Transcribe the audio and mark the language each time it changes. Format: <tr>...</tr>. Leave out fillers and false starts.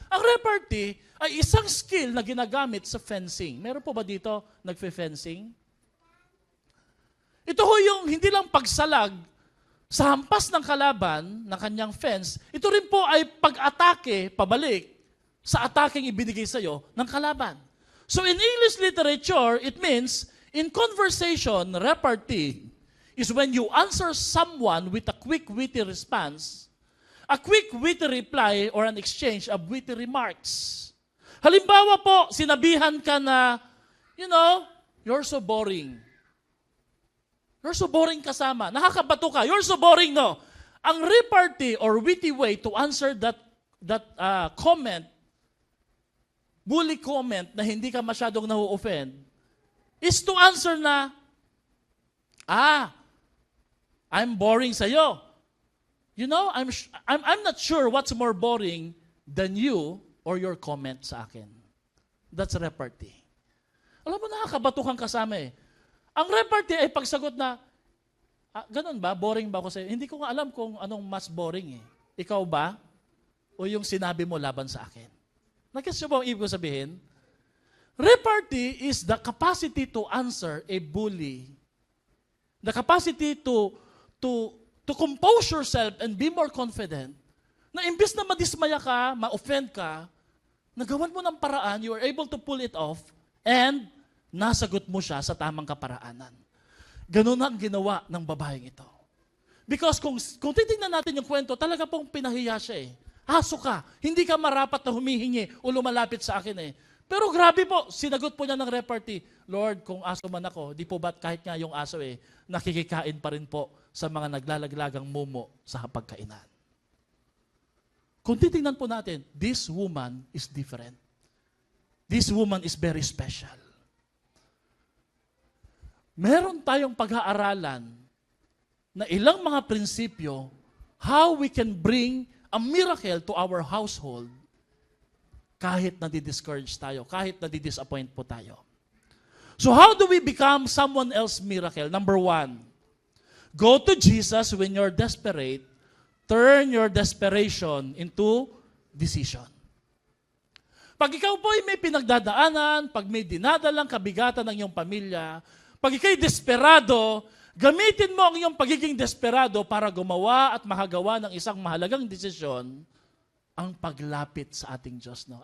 <tl>Ang repartee ay isang skill na ginagamit sa fencing. Meron po ba dito nagfe-fencing? Ito ho yung hindi lang pagsalag sa hampas ng kalaban, ng kanyang fence, ito rin po ay pag-atake, pabalik, sa ataking ibinigay sa iyo ng kalaban.</tl> <en>So in English literature, it means, in conversation, repartee is when you answer someone with a quick, witty response, a quick, witty reply, or an exchange of witty remarks.</en> <tl>Halimbawa po, sinabihan ka na,</tl> <en>you're so boring. You're so boring</en> <tl>kasama. Nakakabato ka.</tl> <en>You're so boring, no? Ang repartee or witty way to answer that comment, bully comment na</en> <tl>hindi ka masyadong na-offend,</tl> <en>is to answer na, I'm boring sa'yo. I'm not sure what's more boring than you or your comment</en> <tl>sa akin.</tl> <en>That's repartee.</en> <tl>Alam mo, nakakabato kang kasama eh. Ang repartee ay pagsagot na, ganun ba? Boring ba ako sa'yo? Hindi ko nga alam kung anong mas boring eh. Ikaw ba? O yung sinabi mo laban sa akin? Nag-guess nyo ba ang ibig ko sabihin?</tl> <en>Repartee is the capacity to answer a bully. The capacity to compose yourself and be more confident</en> <tl>na imbis na madismaya ka, ma-offend ka, nagawan mo ng paraan,</tl> <en>you are able to pull it off, and</en> <tl>nasagot mo siya sa tamang kaparaanan. Ganun ang ginawa ng babaeng ito. Because kung titingnan natin yung kwento, talaga pong pinahiya siya eh. Aso ka, hindi ka marapat na humihingi o lumalapit sa akin eh. Pero grabe po, sinagot po niya ng repartee, Lord, kung aso man ako, di po ba't kahit nga yung aso nakikikain pa rin po sa mga naglalaglagang mumo sa hapagkainan. Kung titingnan po natin,</tl> <en>this woman is different. This woman is very special.</en> <tl>Meron tayong pag-aaralan na ilang mga prinsipyo</tl> <en>how we can bring a miracle to our household</en> <tl>kahit nadi-discourage tayo, kahit nadi-disappoint po tayo.</tl> <en>So how do we become someone else's miracle? Number 1, go to Jesus when you're desperate. Turn your desperation into decision.</en> <tl>Pag ikaw po ay may pinagdadaanan, pag may dinadalang kabigatan ng iyong pamilya, pag ikaw'y desperado, gamitin mo ang iyong pagiging desperado para gumawa at makagawa ng isang mahalagang desisyon, ang paglapit sa ating Diyos. No?</tl>